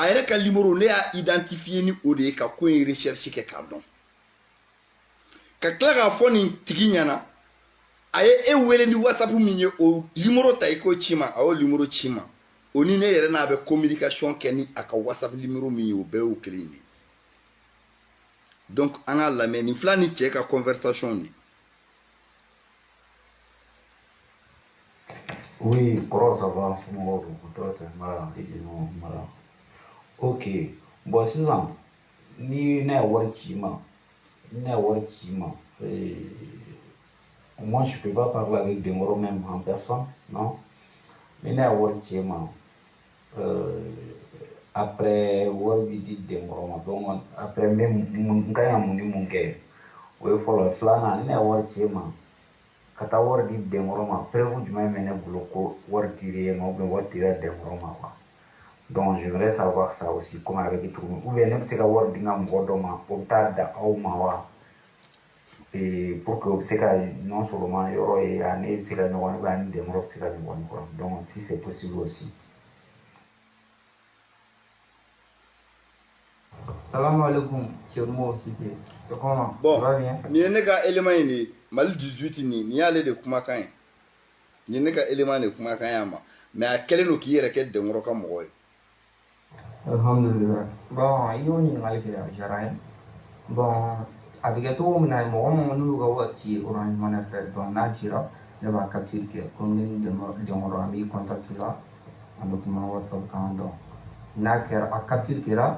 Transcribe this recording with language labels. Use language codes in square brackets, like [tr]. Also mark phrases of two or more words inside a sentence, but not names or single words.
[bm] yɛrɛ ka numéro ne y'a identifié ni o de ye ka ko in recherche kɛ k'a dɔn ka tila k'a fɔ nin tigi ɲɛna a ye e wele ni WhatsApp min ye o numéro ta i k'o ci ma a y'o numéro ci ma o ni ne yɛrɛ n'a bɛ communication kɛ ni a ka WhatsApp numéro min ye o bɛɛ y'o kelen de ye Donc an ka lamɛn nin fila ni cɛ ka conversation ni. Oui, kɔrɔ [fr] ça va [bm] somɔgɔw don tɔɔrɔ tɛ mara non mara. [fr] Ok, bon [bm] sisan ni ne ye wari ci ma [fr] moi je peux pas parler avec Denkoro même en personne, non? [bm] Mais ne ye wari ci ma après wari bi di Denkoro ma donc après n kan ka mun ni mun kɛ o ye fɔlɔ. Filanan ne ye wari ci ma ka taa wari di Denkoro ma preuve jumɛn bɛ ne bolo ko wari dir'e ma [fr] ou bien [bm] wari dira Denkoro ma quoi. [fr] Donc je voudrais savoir ça aussi [bm] comment a bɛ kɛ cogo min [fr] ou bien [bm] ne bɛ se ka wari di n ka mɔgɔ dɔ ma o bɛ taa da aw ma wa [fr] pour que [bm] o bɛ se ka [fr] non seulement [bm] yɔrɔ ye ani e bɛ se ka ɲɔgɔn ye [fr] ou bien [bm] ani Denkoro bɛ se ka ɲɔgɔn ye quoi. [fr] Donc si c'est possible aussi. [ar] Salam alaikum, Thierno Cissé. [fr] C'est comment? Bon, ça va bien? [bm] ni ye ne ka élément ye nin Mali 18 ni y'ale de kumakan ye. Ni ye ne ka élément de kumakan y'a ma. Mais a kɛlen don k'i yɛrɛ kɛ Denkoro ka mɔgɔ ye. Alhamdulillah. Bon, i y'o ɲininkali kɛ a diyara n ye. Bon, a bɛ kɛ cogo min na mɔgɔ minnu n'u ka wari ci Orange Money fɛ donc n'a cira ne b'a capture kɛ comme ni Denkoro an b'i contact la an bɛ kuma WhatsApp kan donc n'a kɛra a capture kɛra